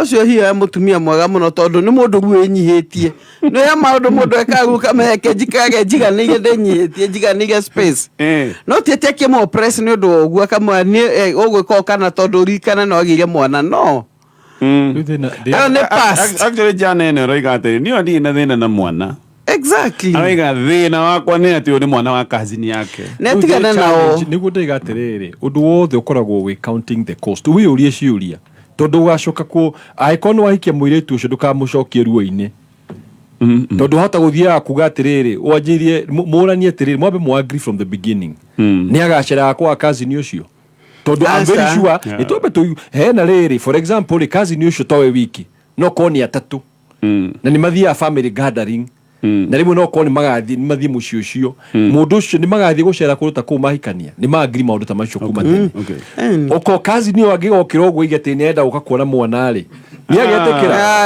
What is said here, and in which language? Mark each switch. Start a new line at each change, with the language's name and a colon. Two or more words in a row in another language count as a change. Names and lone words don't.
Kikuyu: ũcio hihi mũtumia mwega mũno tondũ nĩ mũndũ rĩu enyihĩtie nĩ ya maũndũ mũndũ ekaga rĩu kameke njikage njiganĩire ndĩnyihĩtie njiganĩire space no ti atĩ akĩmũ-oppress nĩ ũndũ wa ũguo akamwĩra nĩ ũgwĩka kana tondũ ũririkane no agĩire mwana no actually jana ene roiga atĩ niĩ ndirĩ na thĩna na mwana
English: exactly
Kikuyu: aroiga thĩna wakwa nĩ atĩ ũyũ nĩ mwana wa cousin yake netigana nao nĩguo ndaiga atĩrĩrĩ ũndũ wothe ũkoragwo wĩ
English: counting the cost
Kikuyu: wĩyũrie ciũria tondũ ũgacoka kũ angĩkorwo nĩ wahikia mũirĩtu ũcio ndũkamũcokie ruo-inĩ tondũ hota gũthiaga kuga atĩrĩrĩ wanjĩrie mũranie atĩrĩrĩ mwambe mũ-agree
English: from the beginning
Kikuyu: nĩ agacĩraga kwa cousin ũcio tondu
English: I'm very sure
Kikuyu: ni twambe tu hena riri
English: for example
Kikuyu: cousin ucio towe wiki no koni atatu na ni mathia
English: family gathering
Kikuyu: na rimwe no koni magathi ni mathie mucio ucio mundu ucio ni magathi gucera kuruta ku mahikania ni maagiri maundu ta macio kuma tene oko cousin wangi gokira ogwo igete ni enda uka kuona mwana ri ni agetekera